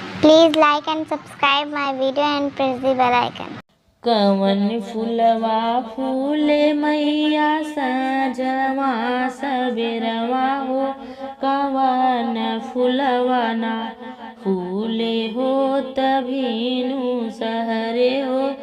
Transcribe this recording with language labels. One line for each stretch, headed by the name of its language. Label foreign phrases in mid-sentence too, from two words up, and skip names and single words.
English: Please like and subscribe my video and press the bell icon.
Bhojpuri: कवन फुलवा फूले मैया साँझवा सबेरवा हो। कवन फुलवा ना फूले हो तभीनु सहरे हो।